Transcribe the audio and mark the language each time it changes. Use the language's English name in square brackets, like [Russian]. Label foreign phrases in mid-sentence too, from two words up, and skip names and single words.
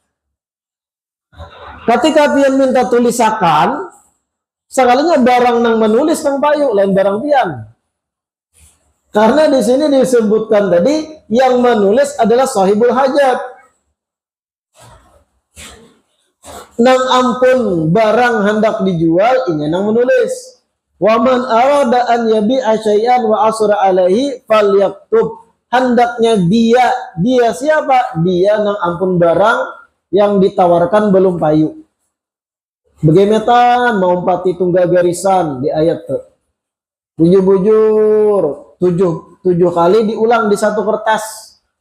[Banjar] Ketika pian minta tulisakan, sekalinya barang nang menulis nang payu, lain barang pian. [Indonesian] Karena di sini disebutkan tadi yang menulis adalah sahibul hajat. [Banjar] Nang ampun barang hendak dijual, ini nang menulis. [Arabic] Wa man arada an yabi'a syai'an wa asra alaihi falyaktub. [Indonesian] Hendaknya dia siapa? [Banjar] Dia nang ampun barang yang ditawarkan belum payu. [Indonesian] Bagaimana mau empati tunggal garisan di ayat itu. [Banjar] Bujur-bujur 7 kali diulang di satu kertas.